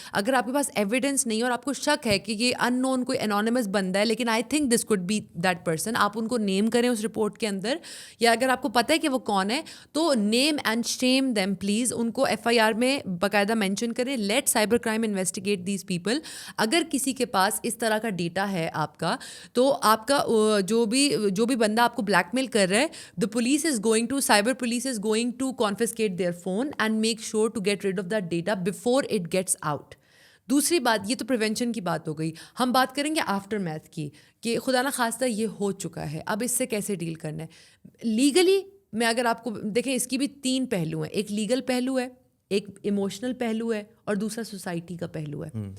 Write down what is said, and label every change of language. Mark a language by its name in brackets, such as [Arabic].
[Urdu] اگر آپ کے پاس ایویڈنس نہیں ہے اور آپ کو شک ہے کہ یہ ان نون کوئی انونیمس بندہ ہے, لیکن [English] I think this could be that person, [Urdu] آپ ان کو نیم کریں اس رپورٹ کے اندر, یا اگر آپ کو پتہ ہے کہ وہ کون ہے تو [English] name and shame them please, [Urdu] ان کو FIR میں باقاعدہ مینشن کریں. [English] Let cyber crime investigate these people. [Urdu] اگر کسی کے پاس اس طرح کا ڈیٹا ہے آپ کا, تو آپ کا جو بھی بندہ آپ کو بلیک میل کر رہا ہے, [English] the police is going to, cyber police is going to confiscate their phone and make sure to get rid of that data before it gets out. [Urdu] دوسری بات, یہ تو پریونشن کی بات ہو گئی. ہم بات کریں گے آفٹر میتھ کی, کہ خدا نہ خواستہ یہ ہو چکا ہے, اب اس سے کیسے ڈیل کرنا ہے لیگلی. میں اگر آپ کو دیکھیں, اس کی بھی 3 پہلو ہیں. ایک لیگل پہلو ہے, ایک ایموشنل پہلو ہے, اور دوسرا سوسائٹی کا پہلو ہے.